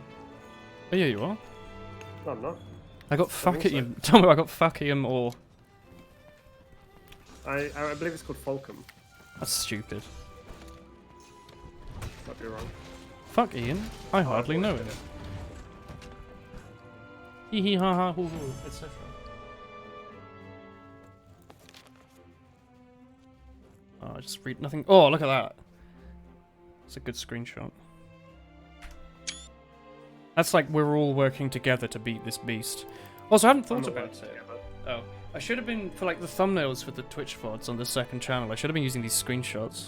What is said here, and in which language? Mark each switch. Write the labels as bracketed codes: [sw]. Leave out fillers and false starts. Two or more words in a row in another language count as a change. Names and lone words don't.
[en] Oh yeah, you are. No, I'm not. I got think Fakium. Tell me, I got Fakium or. I believe it's called Folcom. That's stupid. Might be wrong. Fuck Ian. I hardly know it. Hee hee ha ha hoo hoo, etc. Oh, I just read nothing. Oh, look at that. It's a good screenshot. That's like we're all working together to beat this beast. Also, I haven't thought about it. Oh, I should have been, for like the thumbnails for the Twitch VODs on the second channel, I should have been using these screenshots.